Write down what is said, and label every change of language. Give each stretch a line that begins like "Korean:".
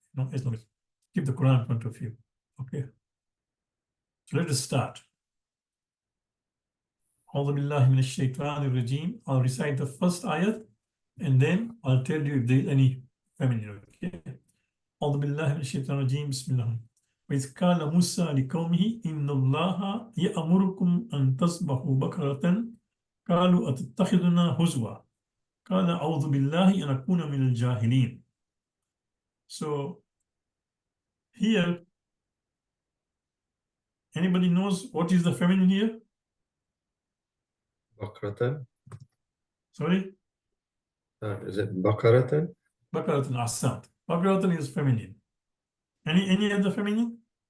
English: No, as long as keep the Quran in front of you. Okay. So let us start.
Arabic: A'udhu billahi minash shaitanir rajim.
English: I'll recite the first ayat and then I'll tell you if there is any feminine.
Arabic: Okay. A'udhu billahi minash shaitanir rajim. Bismillah. وإذ قال موسى لقومه إن الله يأمركم أن تصبحوا بقرة قالوا أتتخذنا هزوا قال أعوذ بالله أن أكون من الجاهلين.
English: So here, anybody knows what is the feminine here?
Arabic: Bakratan.
English: Sorry? Is it Bakaratan? Bakaratan Asad. Bakaratan is feminine. Any other feminine?